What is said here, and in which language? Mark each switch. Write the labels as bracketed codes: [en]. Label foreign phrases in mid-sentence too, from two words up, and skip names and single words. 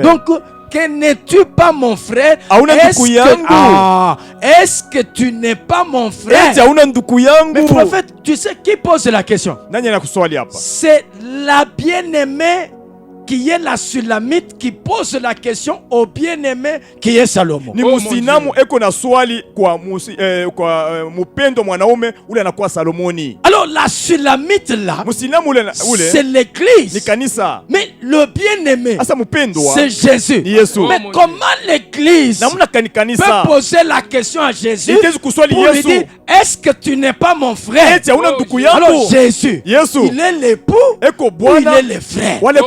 [fr] Donc, que n'es-tu pas mon frère? Est-ce que tu n'es pas mon frère? Mais prophète, tu sais qui pose la question? C'est la bien-aimée qui est la Sulamite qui pose la question au bien-aimé qui est Salomon. [sw] Ni musinamu eko na swali kwa mupendo mwanaume ule anakuwa Salomoni. [fr] Alors la Sulamite là, c'est l'église. [sw] Ni kanisa. [fr] Mais le bien-aimé, c'est Jésus. Mais comment l'église peut poser la question à Jésus pour lui dire, est-ce que tu n'es pas mon frère? Alors Jésus, il est l'époux ou il est le frère?